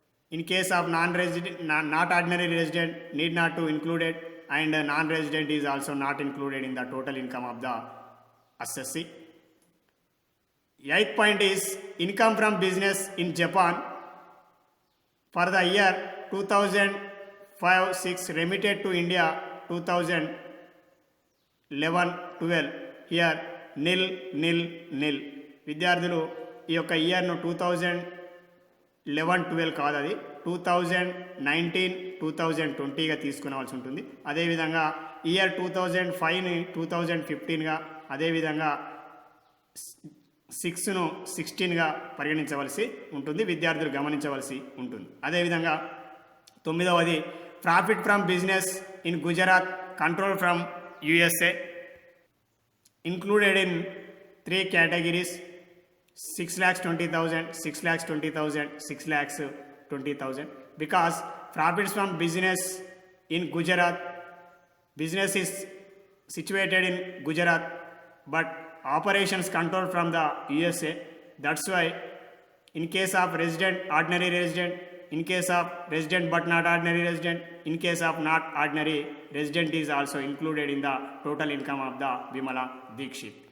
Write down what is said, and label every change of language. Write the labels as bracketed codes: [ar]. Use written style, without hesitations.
[en] In case of non-resident, not ordinary resident, need not to include it, and non-resident is also not included in the total income of the assessee. Eighth point is income from business in Japan for the year 2005-06 remitted to India 2011-12. Here nil nil nil. [te] విద్యార్థులు ఈ యొక్క ఇయర్ను 2011-12 కాదు, అది 2019-2020గా తీసుకునవలసి ఉంటుంది. అదేవిధంగా year 2005ని 2015గా, అదేవిధంగా 6ను 16గా పరిగణించవలసి ఉంటుంది. విద్యార్థులు గమనించవలసి ఉంటుంది. అదేవిధంగా 9వది [en] Profit from business in Gujarat control from USA included in 3 categories: 6,20,000, 6,20,000, 6,20,000. Because profits from business in Gujarat, business is situated in Gujarat but operations controlled from the USA. That's why in case of resident, ordinary resident, in case of resident but not ordinary resident, in case of not ordinary resident is also included in the total income of the Vimala Dikshit.